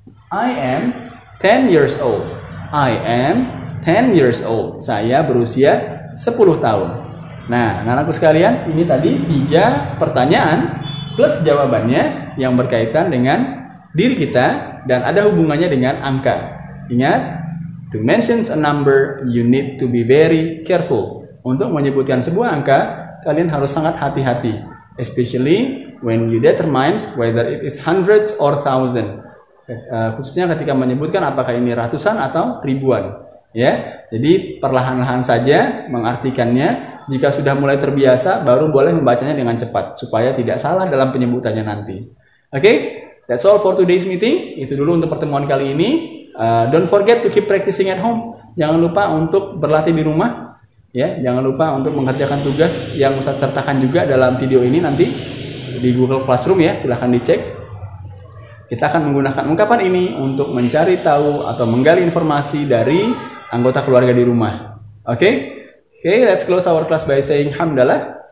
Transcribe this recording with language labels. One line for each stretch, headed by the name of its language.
English: I am 10 years old. I am 10 years old.
Indonesian: Saya berusia 10 tahun. Nah, anak-anakku sekalian, ini tadi 3 pertanyaan plus jawabannya yang berkaitan dengan diri kita dan ada hubungannya dengan angka.
English: Ingat, to mention a number, you need to be very careful.
Indonesian: Untuk menyebutkan sebuah angka, kalian harus sangat hati-hati.
English: Especially when you determine whether it is hundreds or thousand.
Indonesian: Khususnya ketika menyebutkan apakah ini ratusan atau ribuan. Ya, jadi perlahan-lahan saja mengartikannya. Jika sudah mulai terbiasa, baru boleh membacanya dengan cepat supaya tidak salah dalam penyebutannya nanti.
English: Oke, that's all for today's meeting.
Indonesian: Itu dulu untuk pertemuan kali ini.
English: Don't forget to keep practicing at home.
Indonesian: Jangan lupa untuk berlatih di rumah. Ya, jangan lupa untuk mengerjakan tugas yang Ustaz sertakan juga dalam video ini nanti di Google Classroom ya. Silahkan dicek. Kita akan menggunakan ungkapan ini untuk mencari tahu atau menggali informasi dari anggota keluarga di rumah. Oke?
English: Okay, let's close our class by saying hamdalah.